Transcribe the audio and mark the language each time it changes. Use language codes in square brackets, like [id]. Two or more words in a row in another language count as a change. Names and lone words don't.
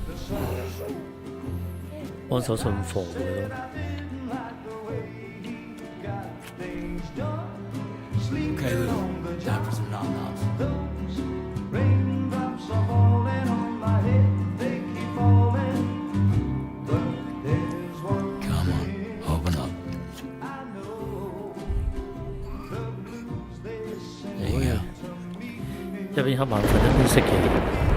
[yue] 幫手信貨嘅咯。 [en] Okay, Lou. Time for some nom-noms. Come on, open up. There you go. [yue] 一邊黑眼瞓一邊食嘢。